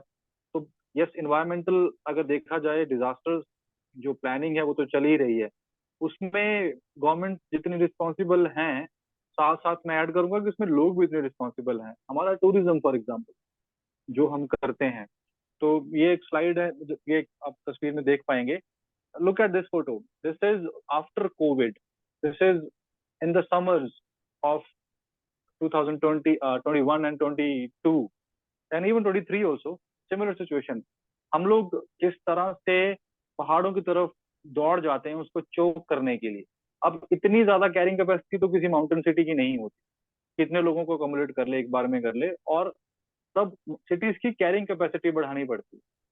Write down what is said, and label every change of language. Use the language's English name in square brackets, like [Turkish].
[Hindi] तो yes, environmental अगर देखा जाए, डिजास्टर्स जो प्लानिंग है वो तो चल ही रही है। उसमें गवर्नमेंट जितनी रिस्पॉन्सिबल हैं, साथ साथ मैं ऐड करूंगा कि उसमें लोग भी इतने रिस्पॉन्सिबल हैं। हमारा टूरिज्म फॉर एग्जाम्पल जो हम करते हैं, तो ये एक स्लाइड है, ये आप तस्वीर में देख पाएंगे। [English] look at this photo. This is after COVID. This is in the summers of 2020, 21 and 22 and even 23 also. Similar situation. [Hindi] हम लोग किस तरह से पहाड़ों की तरफ दौड़ जाते हैं उसको चोक करने के लिए। अब इतनी ज्यादा कैरिंग कैपेसिटी तो किसी माउंटेन सिटी की नहीं होती। कितने लोगों को अकोमोडेट कर ले, एक बार में कर ले, और तब सिटीज की कैरिंग कैपेसिटी बढ़ानी पड़ती है।